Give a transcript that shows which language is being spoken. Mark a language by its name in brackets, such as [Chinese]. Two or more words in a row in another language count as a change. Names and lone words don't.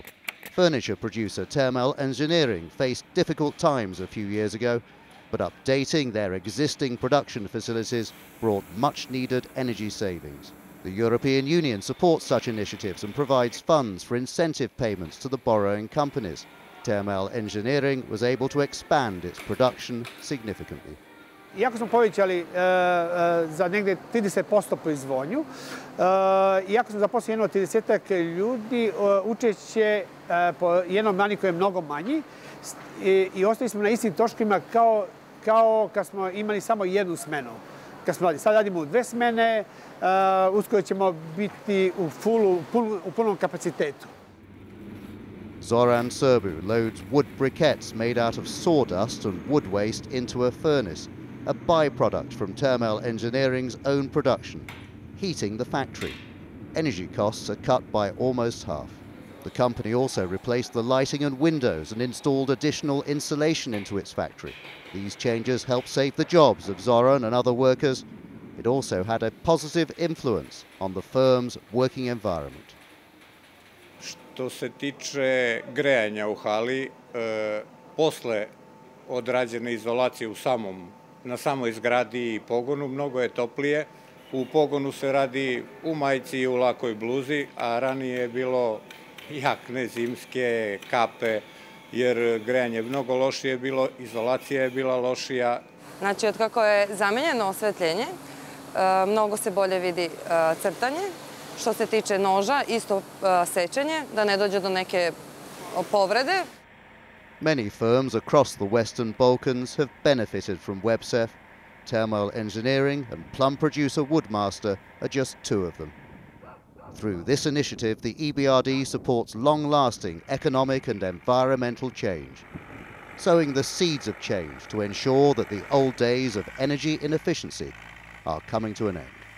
[English] Furniture producer Termal Engineering faced difficult times a few years ago, but updating their existing production facilities brought much-needed energy savings. The European Union supports such initiatives and provides funds for incentive payments to the borrowing companies. Termal Engineering was able to expand its production significantly. [Serbian] Iako smo povećali za negdje 30% proizvodnju, iako smo zaposlili jedno 30-ak ljudi, učešće po jednom maniku je mnogo manji i ostali smo na istim troškovima kao kad smo imali samo jednu smenu. Sad radimo u 2 smene, uskoro ćemo biti u punom kapacitetu. [English] Zoran Serbu loads wood briquettes made out of sawdust and wood waste into a furnace, a byproduct from Termal Engineering's own production, heating the factory. Energy costs are cut by almost half. The company also replaced the lighting and windows and installed additional insulation into its factory. These changes helped save the jobs of Zoran and other workers. It also had a positive influence on the firm's working environment. [Serbian] Što se tiče grejanja u hali, posle odrađene izolacije na samoj zgradi i pogonu, mnogo je toplije. U pogonu se radi u majici i u lakoj bluzi, a ranije je bilo jakne, zimske, kape, jer grejanje je mnogo lošije bilo, izolacija je bila lošija. Znači, od kako je zamenjeno osvetljenje, mnogo se bolje vidi crtanje. Što se tiče noža, isto sečenje, da ne dođe do neke povrede. [English] Many firms across the Western Balkans have benefited from WEBSEF. Termal Engineering and plum producer Woodmaster are just 2 of them. Through this initiative, the EBRD supports long-lasting economic and environmental change, sowing the seeds of change to ensure that the old days of energy inefficiency are coming to an end.